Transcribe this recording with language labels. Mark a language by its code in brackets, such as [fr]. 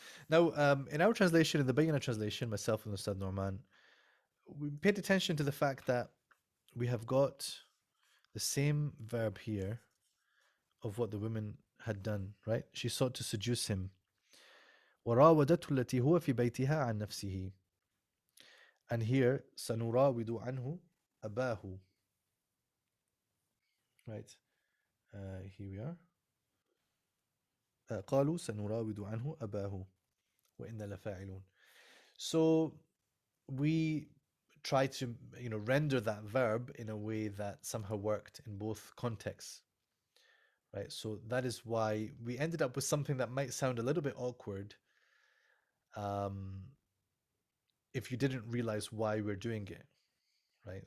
[en] Now, in our translation, in the Bayyinah translation, myself and Ustad Norman, we paid attention to the fact that we have got the same verb here of what the women had done, right? She sought to seduce him. [ar] وراودته التي هو في بيتها عن نفسه. [en] And here, [ar] سنراود عنه أباه. [en] Right. Here we are. [ar] قالوا سنراود عنه أباه وإنا لفاعلون. [en] So we try to render that verb in a way that somehow worked in both contexts, right? So that is why we ended up with something that might sound a little bit awkward if you didn't realize why we're doing it, right?